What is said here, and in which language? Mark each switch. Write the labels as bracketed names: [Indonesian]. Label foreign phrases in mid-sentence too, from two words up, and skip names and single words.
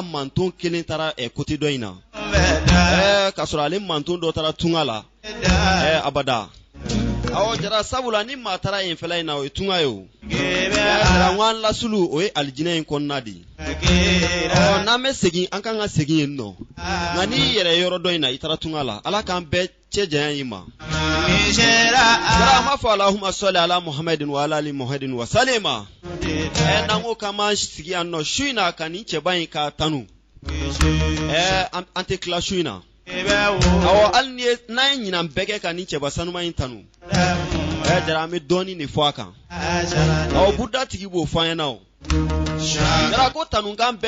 [Bambara] manton kelen taara côté dɔ in na k'a sɔrɔ ale manton dɔ taara tunga la abada jara sabula ni maa taara yen fɛla in na o ye tunga ye o jara ŋwan lasulu o ye alijinɛ in kɔnɔna de n'an bɛ segin an kan ka segin yen nɔ nka n'i yɛrɛ yɔrɔ dɔ in na i taara tunga la ala k'an bɛɛ cɛ janya i ma jara an b'a fɔ [Arabic] اللهم صل على محمد وعلى آل محمد وسلم [Bambara] n'an ko k'an b'an sigi yan nɔ su in na ka nin cɛba in ka tanu an tɛ tila su in na hali ni n'an ye ɲinan bɛɛ kɛ ka nin cɛba sanuma in tanu jara an bɛ dɔɔnin de fɔ a kan buda tigi b'o fɔ an ɲɛna o jara ko tanukan bɛɛ